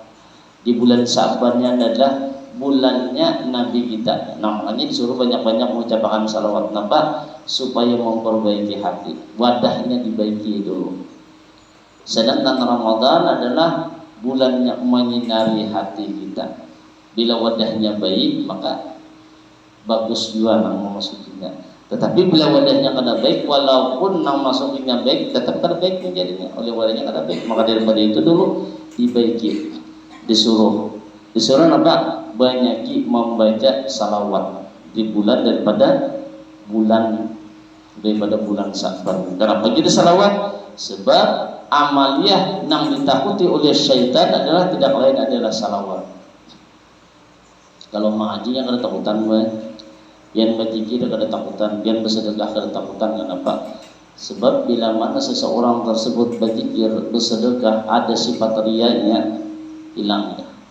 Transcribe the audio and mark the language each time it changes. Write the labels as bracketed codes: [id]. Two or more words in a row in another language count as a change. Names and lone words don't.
[id] Di bulan Sa'bannya adalah bulannya Nabi kita. Nah, makanya disuruh banyak-banyak mengucapkan salawat Nabi supaya memperbaiki hati. Wadahnya dibaiki dulu. Sedangkan Ramadan adalah bulannya menyinari hati kita. Bila wadahnya baik, maka bagus juga memasukinya. Tetapi bila wadahnya kada baik, walaupun nang masukinya baik, tetap kada baik menjadinya oleh wadahnya kada baik. Maka daripada itu dulu dibaiki, disuruh apa? Banyaki membaca salawat di bulan daripada bulan Sa'ban. Kenapa kita salawat? Sebab amaliyah nang ditakuti oleh syaitan adalah tidak lain adalah salawat. Kalau mengaji yang ada takutan yang berzikir ada takutan, yang bersedekah ada takutan. Kenapa? Sebab bila mana seseorang tersebut berzikir, bersedekah, ada sifat riyanya hilang.